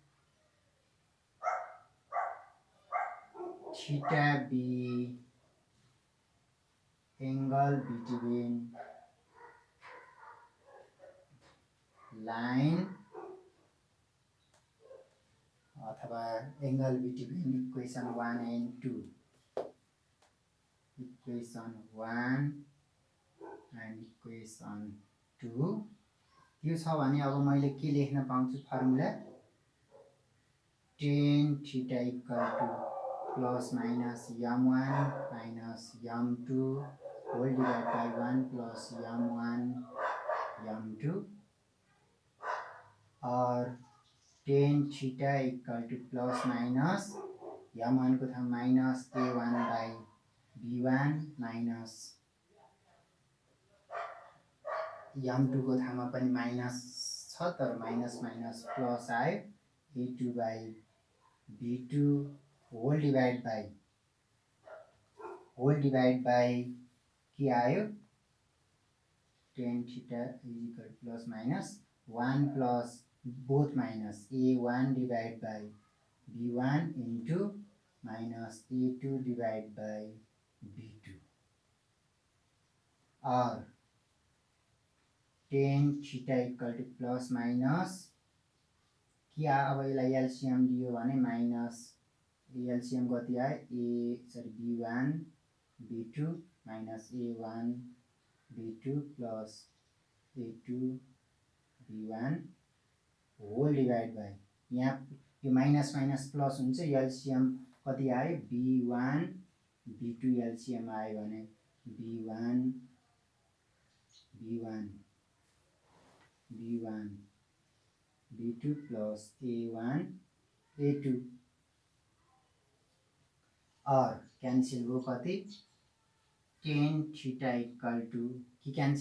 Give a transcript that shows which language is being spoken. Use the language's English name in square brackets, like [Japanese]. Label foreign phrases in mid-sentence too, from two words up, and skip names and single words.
[English] theta B angle between line अथवा angle between equation 1 and 2 equation 1 and equation 2 [Nepali] यो छ भने अब मैले के लेख्न पाउँछु [English] formula tan theta equal to plus minus m1 minus m2 whole divide by 1 plus m1 m2 और tan theta equal to plus minus m1 [Nepali] को ठाउँमा [English] minus a1 by b1 minus m2 [Nepali] को ठाउँमा पनि माइनस छ तर [English] minus minus plus आयो a2 by b2 whole divide by [Nepali] के आयो [English] tan theta equal plus minus 1 plus both minus a1 divide by b1 into minus a2 divide by b2 और tan theta equal to plus minus [Nepali] के अब यसलाई [English] एलसीएम [Nepali] दियो भने [English] माइनस एलसीएम [Nepali] कति आयो [English] b1 b2 minus a1 b2 plus a2 b1 whole divide by [Nepali] यहाँ यो [English] minus minus plus हुन्छ एलसीएम [Nepali] कति आयो [English] b1 b2 LCM [Nepali] आयो भने [English] b1 b2 plus a1 a2 और [Nepali] क्यान्सल भयो कति [English] tan theta equal to के क्यान्सल